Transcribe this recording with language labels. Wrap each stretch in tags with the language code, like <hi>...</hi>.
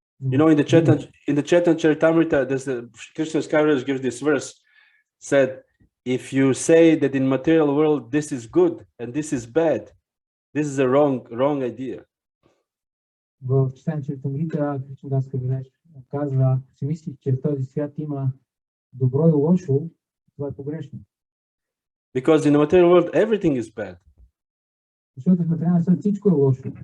<en>In the Chaitanya Charitamrita, Krishna's Kaviraj gives this verse, said, if you say that in material world this is good and this is bad, this is a wrong idea.</en> <bg>В Читания Чаритамрита Кришнадас Кавираж казва, ако си мислиш, че в този свят има добро и лошо, това е погрешно.</bg> <en>Because in the material world everything is bad.</en> <bg>Защото в материалния свят всичко е лошо.</bg>